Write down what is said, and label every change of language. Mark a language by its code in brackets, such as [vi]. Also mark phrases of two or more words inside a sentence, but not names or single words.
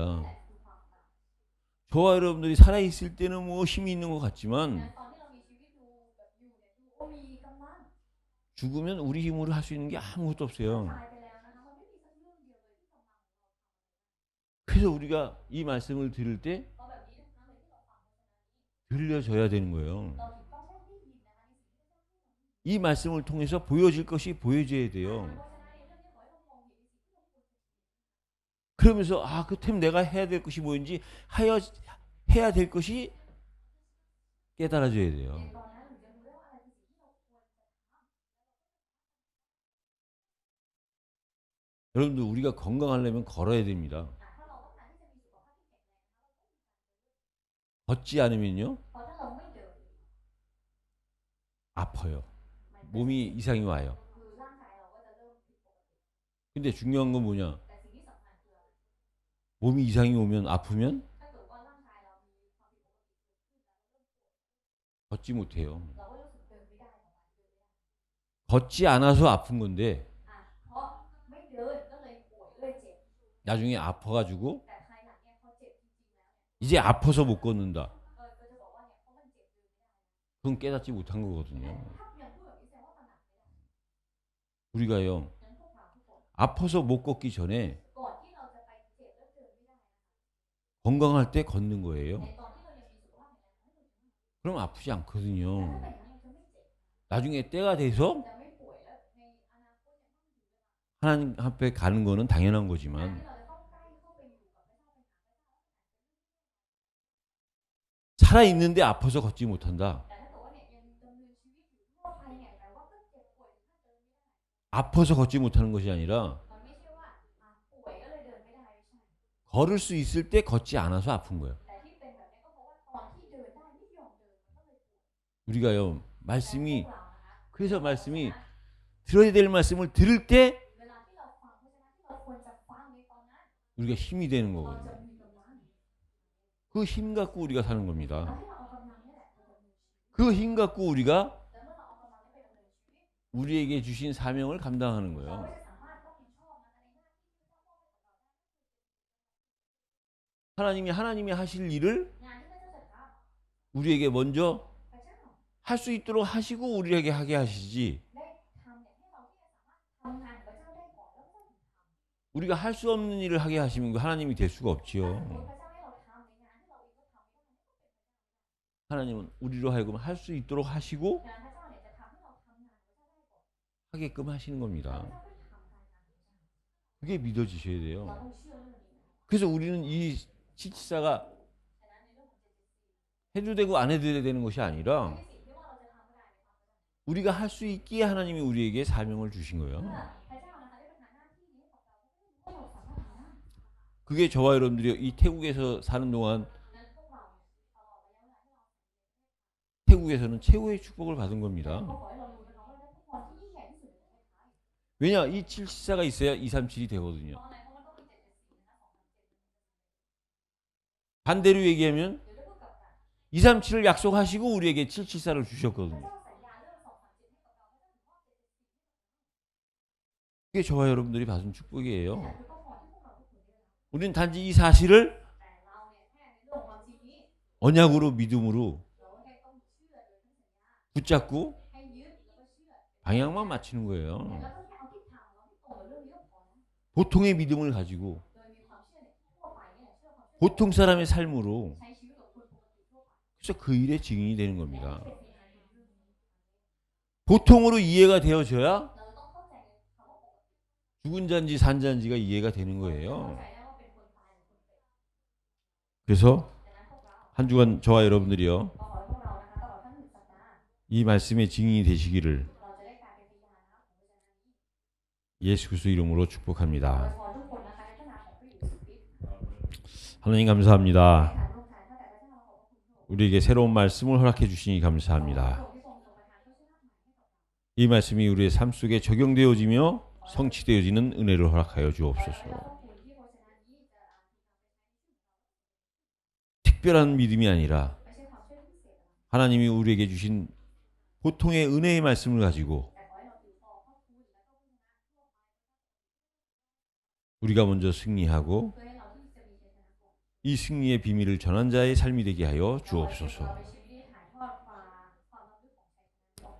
[th] นั่นแหละคือความตาย [ko] 저와 여러분들이 살아있을 때는 뭐 힘이 있는 것 [th] นะ [ko] 같지만 [th] ตอนที่เรามีชีวิตอยู่แบบอยู่เนี่ยดูโอ้มีกำลัง [ko] 죽으면 우리 힘으로 할 수 있는 게 아무것도 [th] ต [ko] 없어요. [th] ายไปแล้วนะคะมันไม่มีสักเรื่องเดียวเลยที่กำลังของเรา [ko] 그래서 우리가 이 말씀을 들을 때 [th] เพราะแบบนี้ทุกครั้งเลยที่เราฟังเพราะฉะนั้น [ko] 들려줘야 되는 거예요. [th] เราถึงต้องได้ยินนะคะในสิ่งที่พระเจ้าพูด [ko] 이 말씀을 통해서 보여질 것이 보여져야 돼요. [th] เพราะฉะนั้นในเรื่องนี้ขอให้เรามองเห็นในสิ่งที่เราควรจะ [ko] 그러면서 그템 내가 해야 될 것이 뭐인지 해야 될 것이 깨달아져야 돼요. [th] ตอนนั้นหนูจะรู้ได้ว่าอะไรคือสิ่งที่เราควรจะทำ [ko] 여러분들 우리가 건강하려면 걸어야 됩니다. [th] ถ้าเราต้องการที่จะมีสุขภาพที่แข็งแรงนะคะเราต้องมีการเดิน [ko] 걷지 않으면요 [th] เพราะถ้าเราไม่เดิน [ko] 아파요. [th] มันก็ [ko] 몸이 이상이 와요. [th] คือร่างกายเราก็จะเริ่มผิดปกติ [ko] 근데 중요한 건 뭐냐? [th] แต่สิ่งที่สำคัญคืออะไร [ko] 몸이 이상이 오면 아프면 [th] ถ้าเกิดว่าร่างกายเรามีความผิดปกติเกิดขึ้นแล้วเราเริ่มป่วย [ko] 걷지 못해요. [th] เราก็รู้สึกเดินไม่ได้ต่อไปเดินไม่ได้ [ko] 걷지 않아서 아픈 건데 [th] เพราะไม่เดินก็เลยป่วยก็เลยเจ็บ [ko] 나중에 아파가지고 [th] แต่ภายหลังเนี่ยพอเจ็บจริงๆแล้วเนี่ย [ko] 이제 아파서 못 걷는다. [th] ก็จะบอกว่าเนี่ยเพราะมันเจ็บเดินไม่ได้ [ko] 그건 깨닫지 못한 거거든요. [th] ถ้ายังพูดแบบนี้แสดงว่าตระหนักไม่ได้ [ko] 우리가요 [th] งั้นพวกเราทุกคน [ko] 아파서 못 걷기 전에 [th] ก่อนที่เราจะไปเจ็บแล้วเดินไม่ได้ [ko] 건강할 때 걷는 거예요. [th] ในตอนที่เรายังมีสุขภาพแข็งแรงให้เราถึง [ko] 그럼 아프지 [th] แต่ [ko] 않거든요. [th] ถ้าเป็นอย่างนั้นเราจะไม่เจ็บ [ko] 나중에 때가 돼서 [th] จะไม่ป่วยแล้วในอนาคตเนี่ยต้องถึงเวลา [ko] 하나님 앞에 가는 거는 당연한 [th] การ [ko] 거지만 [th] ที่เราจะต้องใกล้เข้าไปอยู่กับพระเจ้าเป็นหาพระเจ้า [ko] 살아있는데 아파서 걷지 못한다. [th] แต่ถ้าเกิดว่าเนี่ยยังดำเนินชีวิตอยู่ทั่วไปเนี่ยแต่ว่าก็เจ็บป่วยถึงขั้นเดินไม่ได้ [ko] 아파서 걷지 못하는 것이 아니라 [th] มันไม่ใช่ว่าป่วยก็เลยเดินไม่ได้ไม่ใช่ [ko] 걸을 수 있을 때 걷지 않아서 아픈 거예요. [th] แต่ที่เป็นแบบนี้ก็เพราะว่าตอนที่เดินได้ไม่ยอมเดินมันก็เลยป่วย [ko] 우리가요 [th] แต่พว [ko] 말씀이 [th] กเรานะคะ [ko] 그래서 말씀이 들어야 될 말씀을 들을 때 [th] เวลาที่เราฟังเพราะฉะนั้นที่เราควรจะฟังในตอนนั้น [ko] 우리가 힘이 되는 [th] เราจะ [ko] 거거든요. [th] มีกำลัง [ko] 그 힘 갖고 우리가 사는 [th] เรา [ko] 겁니다. [th] ให้เราเอากำลังนี่แหละไปดำเนินชีวิต [ko] 그 힘 갖고 우리가 [th] แต่เมื่อเราเอากำลังนี้ไปดำเนินชีวิต [ko] 우리에게 주신 사명을 감당하는 [th] เรา [ko] 거예요. [th] ก็จะสามารถรับผิดชอบนะคะในหน้าที่ที่พระเจ้ามอบให้กับเราได้ [ko] 하나님이 하실 일을 [th] งานที่พระเจ้าจะท [ko] 우리에게 먼저 [th] ำพระเจ้า [ko] 할 수 있도록 하시고 우리에게 하게 하시지 [th] ได้ทำเนี่ยให้เราที่จะสามารถทำงานกับพระเจ้าได้ก่อนแล้วพระเจ้าถึงทำ [ko] 우리가 할 수 없는 일을 하게 하시면 그 하나님이 될 수가 [th] ถ้า [ko] 없지요. [th] สมมติพระเจ้าให้เราทำในงานที่เราเองก็ทำไม่ได้ [ko] 하나님은 우리로 하여금 할 수 있도록 하시고 [th] งานพระเจ้าเนี่ยจะทำให้เราทำงานกับพระเจ้าได้ก่อน [ko] 하게끔 하시는 [th] แล้วพ [ko] 겁니다. [th] ระเจ้าก็ทำการงานของพระเจ้า [ko] 그게 믿어지셔야 [th] เรา [ko] 돼요. [th] ต้องเชื่อเรื่องนี้นะ [ko] 그래서 우리는 이 치치사가 [th] ฉะนั้นในเรื่องของเจตสิก [ko] 해도 되고 안 해도 되는 것이 [th] ไม่ [ko] 아니라 [th] ใช่สิ่งที่ว่าเราจะทำก็ได้ไม่ทำก็ได้ [ko] 우리가 할 수 있기에 하나님이 우리에게 사명을 주신 거예요. [th] เมื่อพระเจ้านะคะได้ประทานหน้าที่นี้ให้กับเราเพราะเราสามารถทำได้ [ko] 그게 저와 여러분들이 이 태국에서 사는 동안 [th] นั้นพวกเราตลอดระยะเวลาที่เรา [ko] 태국에서는 최고의 축복을 받은 [th] ก็ [ko] 겁니다. [th] ขอให้เรารู้นะคะว่าได้พระพรที่ยิ่งใหญ่ที่สุดในประเทศไทย [ko] 왜냐? 이 714가 있어야 237이 [th] เพ [ko] 되거든요. [th] ราะอะไรเพราะมันต้องมี774นะคะ237 [ko] 반대로 얘기하면 [th] หรือถ้าพูดกลับกัน [ko] 237을 약속하시고 우리에게 774를 [th] พระ [ko] 주셨거든요. [th] เจ้าสัญญาเรื่อง237ให้กับเราพระเจ้าถึงมอบ774 [ko] 그게 저와 여러분들이 받은 축복이에요. [th] นั่นคือพระพรที่พวกเราทุกคนได้รับ [ko] 우리는 단지 이 사실을 [th] แต่เราเนี่ยแค่ในเรื่องของความจริงนี้ [ko] 언약으로 믿음으로 [th] เราแค่ต้องเชื่อโดยทั้งสัญญา [ko] 붙잡고 [th] ให้ยึดแล้วก็เชื่อ [ko] 방향만 맞추는 [th] แล้ว [ko] 거예요. [th] ก็แค่เอาทิศทางของเราที่ตรงกับเรื่องนี้ก็พอแล้ว [ko] 보통의 믿음을 가지고 [th] โดยมีความเชื่อเนี่ยทั่วไปเนี่ยเชื่อความเชื่อ [ko] 보통 사람의 삶으로 [th] ใช้ชีวิตกับคนปกติทั่วไป [ko] 그래서 그 일의 증인이 되는 [th] และ [ko] 겁니다. [th] เป็นสิ่งนั้นเป็นเรื่องนี้ [ko] 보통으로 이해가 되어져야 [th] เราต้องเข้าใจในคำว่าปกติ [ko] 죽은 잔지 산 잔지가 이해가 되는 [th] เข้า [ko] 거예요. [th] ใจได้ว่าเป็นคนตายหรือคนเป็น [ko] 그래서 [th] ดังนั้นพวกเรา [ko] 한 주간 저와 여러분들이요 [th] ก็ขอให้พวกเรานะคะตลอดทั้งหนึ่งสัปดาห์ [ko] 이 말씀의 증인이 되시기를 [th] เราจะได้กลายเป็นพยานนะคะของพระเจ้านี้ [ko] 예수 그리스도 이름으로 [th] ขอ [ko] 축복합니다. [th] ขอทุกคนนะคะในพระนามของพระเยซูคริสต์ [ko] 하나님 감사합니다. [th] ให้ฐานร่วมทานเท่าแต่พระเจ้าขอบพระคุณพระองค์ [ko] 우리에게 새로운 말씀을 허락해 주시니 감사합니다. [th] พระองค์ที่ทรงประทานพระชนะใหม่ให้กับเรา [ko] 이 말씀이 우리의 삶 속에 적용되어지며 성취되어지는 은혜를 허락하여 [th] ขอ [ko] 주옵소서. [th] ให้เราต้องคุณที่พระชนะนี้จะถูกนำไปใช้ในชีวิตของเรา [ko] 특별한 믿음이 아니라 [th] ไม่ใช่ความเชื่อพิเศษอะไร [ko] 하나님이 우리에게 주신 보통의 은혜의 말씀을 가지고 [th] แต่ขอให้เราถือครองพระคุณและก็พระชนะทั่วไป [ko] 우리가 먼저 승리하고 [th] เพื่อให้เราที่จะมีชัยชนะก่อน [ko] 이 승리의 비밀을 전한 자의 삶이 되게 하여 [th] เราเป็น [ko] 주옵소서. [th] ชีวิตที่ถ่ายทอดความล้ำลึกของชัยชนะนี้ออกไป